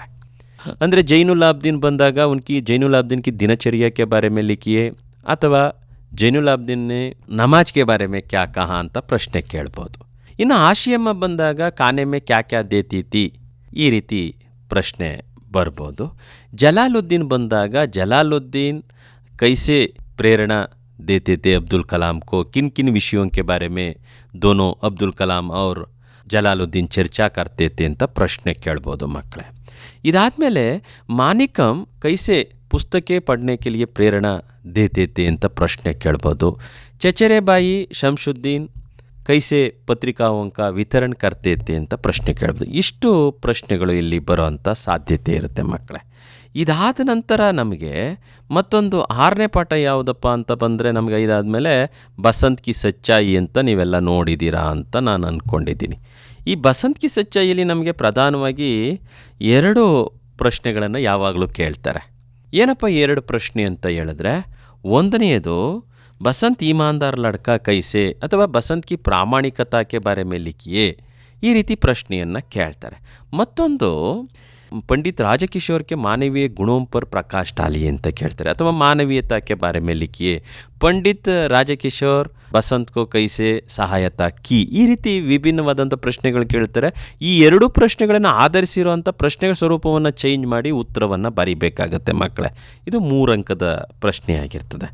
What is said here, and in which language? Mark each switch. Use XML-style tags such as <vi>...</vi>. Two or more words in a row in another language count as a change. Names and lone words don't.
<kn>ಅಂದರೆ ಜೈನುಲಾಬ್ದೀನ್ ಬಂದಾಗ</kn> <hi>जैनुलाब्दीन की दिनचर्या के बारे में लिखिए, अथवा जैनुलाब्दीन ने नमाज़ के बारे में क्या कहा</hi> <kn>ಅಂತ ಪ್ರಶ್ನೆ ಕೇಳ್ಬೋದು. ಇನ್ನು ಆಶಿಯಮ್ಮ ಬಂದಾಗ</kn> <hi>खाने में क्या क्या देती थी,</hi> <kn>ಈ ರೀತಿ ಪ್ರಶ್ನೆ ಬರ್ಬೋದು.</kn> <hi>ಜಲಾಲುದ್ದೀನ್ ಬಂದಾಗ जलालुद्दीन कैसे प्रेरणा देते थे अब्दुल कलाम को, किन किन विषयों के बारे में दोनों अब्दुल कलाम और जलालुद्दीन चर्चा करते थे</hi> <kn>ಅಂತ ಪ್ರಶ್ನೆ ಕೇಳ್ಬೋದು ಮಕ್ಕಳೇ.</kn> <hi>ಇದಾದಮೇಲೆ माणिकम कैसे पुस्तकें पढ़ने के लिए प्रेरणा देते थे</hi> <kn>ಅಂತ ಪ್ರಶ್ನೆ ಕೇಳ್ಬೋದು.</kn> <hi>चचेरे भाई शमसुद्दीन कैसे पत्रिकाओं का वितरण करते थे</hi> <kn>ಅಂತ ಪ್ರಶ್ನೆ ಕೇಳ್ಬೋದು. ಇಷ್ಟು ಪ್ರಶ್ನೆಗಳು ಇಲ್ಲಿ ಬರೋವಂಥ ಸಾಧ್ಯತೆ ಇರುತ್ತೆ ಮಕ್ಕಳೇ. ಇದಾದ ನಂತರ ನಮಗೆ ಮತ್ತೊಂದು 6ನೇ ಪಾಠ ಯಾವುದಪ್ಪ ಅಂತ ಬಂದರೆ, ನಮಗೆ ಇದಾದಮೇಲೆ ಬಸಂತ್ ಕಿ ಸಚ್ಚಾಯಿ ಅಂತ ನೀವೆಲ್ಲ ನೋಡಿದ್ದೀರಾ ಅಂತ ನಾನು ಅಂದ್ಕೊಂಡಿದ್ದೀನಿ. ಈ ಬಸಂತ್ ಕಿ ಸಚ್ಚಾಯಿಯಲ್ಲಿ ನಮಗೆ ಪ್ರಧಾನವಾಗಿ 2 ಪ್ರಶ್ನೆಗಳನ್ನು ಯಾವಾಗಲೂ ಕೇಳ್ತಾರೆ. ಏನಪ್ಪ 2 ಪ್ರಶ್ನೆ ಅಂತ ಹೇಳಿದ್ರೆ, ಒಂದನೆಯದು</kn> <hi>बसंत ईमानदार लड़का कैसे</hi> <kn>ಅಥವಾ</kn> <hi>बसंत की प्रामाणिकता के बारे में लिखिए,</hi> <kn>ಈ ರೀತಿ ಪ್ರಶ್ನೆಯನ್ನು ಕೇಳ್ತಾರೆ.</kn> <hi>ಮತ್ತೊಂದು पंडित राजकिशोर के मानवीय गुणों पर प्रकाश डालिए</hi> <kn>ಅಂತ ಕೇಳ್ತಾರೆ, ಅಥವಾ</kn> <hi>मानवीयता के बारे में लिखिए, पंडित राजकिशोर बसंत को कैसे सहायता की,</hi> <kn>ಈ ರೀತಿ ವಿಭಿನ್ನವಾದಂಥ ಪ್ರಶ್ನೆಗಳು ಕೇಳ್ತಾರೆ. ಈ 2 ಪ್ರಶ್ನೆಗಳನ್ನು ಆಧರಿಸಿರುವಂಥ ಪ್ರಶ್ನೆಗಳ ಸ್ವರೂಪವನ್ನು ಚೇಂಜ್ ಮಾಡಿ ಉತ್ತರವನ್ನು ಬರೀಬೇಕಾಗತ್ತೆ ಮಕ್ಕಳೇ. ಇದು 3 ಅಂಕದ ಪ್ರಶ್ನೆ ಆಗಿರ್ತದೆ.</kn>